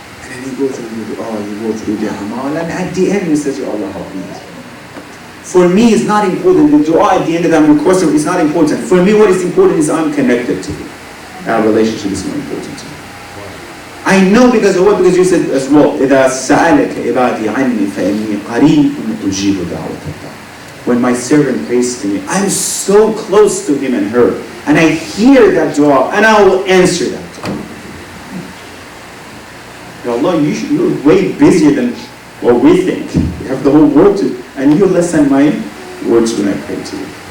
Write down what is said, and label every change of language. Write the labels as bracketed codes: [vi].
[en] and you go through the dua, you go through the amal, and at the end you say, Ya Allah, help me. For me, it's not important. The dua at the end of that request is not important. For me, what is important is I'm connected to you. Our relationship is more important to me. I know because of what? [ar] Because you said as well, إِذَا سَأَلَكَ عِبَادِي عَنِّي فَإِنِّي قَرِيبٌ أُجِيبُ دَعْوَةَ الدَّاعِ. [en] When my servant prays to me, I'm so close to him and her, and I hear that dua, and I will answer that. Ya Allah, you're way busier than what we think. You have the whole world to, and you listen my words when I pray to you.